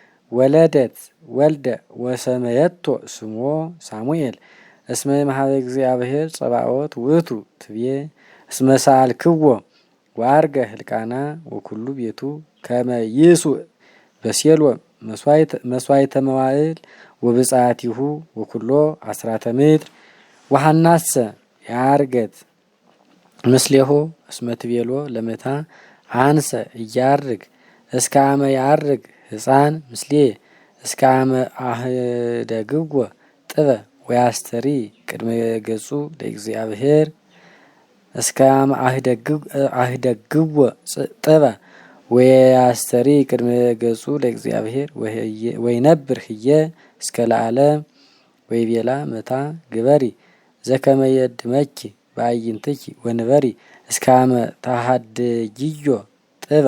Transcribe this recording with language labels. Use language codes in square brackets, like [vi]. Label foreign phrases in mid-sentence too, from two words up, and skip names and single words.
[gez] ወለደት ወልደ ወሰመየቶ ስሞ ሳሙኤል እስመ እምኀበ እግዚአብሔር ጸባኦት ውእቱ ትቤ እስመ ሰአልክዎ ወዐርገ ሕልቃና ወኩሉ ቤቱ ከመ ይሱዕ በሴሎም መስዋዕተ መዋዕል ወብፅዓቲሁ ወኩሎ አስራተ ምድር ወሐናሰ ያርገት ምስሌሆ እስመ ትቤሎ ለመታ አንሰ እያርግ እስከ አመ ያርግ ሕፃን ምስሌ እስከ አመ አህደግዎ ጥበ ወያስተሪ ቅድመ ገጹ ለእግዚአብሔር እስከ አመ አህደግዎ ጥበ ወያስተሪ ቅድመ ገጹ ለእግዚአብሔር ወይነብር ህየ እስከ ለዓለም ወይቤላ መታ ግበሪ ዘከመ የድመኪ በአይንትኪ ወንበሪ እስከ አመ ታሃድጊዮ ጥበ